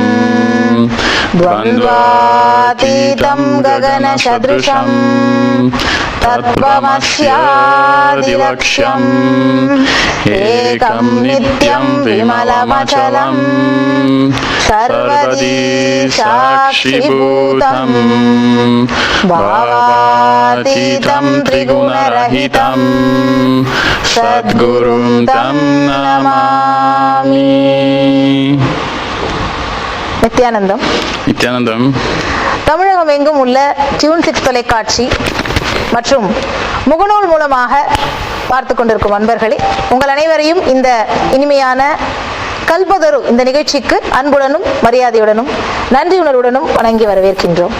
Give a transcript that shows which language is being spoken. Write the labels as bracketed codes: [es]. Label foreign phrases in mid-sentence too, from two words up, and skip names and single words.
[sa] द्वन्द्वातीतं गगनसदृशं तत्त्वमस्यादिलक्ष्यम् एकं नित्यं विमलमचलं सर्वदी साक्षिभूतं भावातीतं त्रिगुणरहितं सद्गुरुं तं नमामि. [ta] நித்யானந்தம். நித்யானந்தம். தமிழகம் எங்கும் உள்ள டியூன் 6 தொலைக்காட்சி மற்றும் முகநூல் மூலமாக பார்த்து கொண்டிருக்கும் அன்பர்களே, உங்கள் அனைவரையும் இந்த இனிமையான கல்பதரு இந்த நிகழ்ச்சிக்கு அன்புடனும் மரியாதையுடனும் நன்றி உணர்வுடனும் வணங்கி வரவேற்கின்றோம்.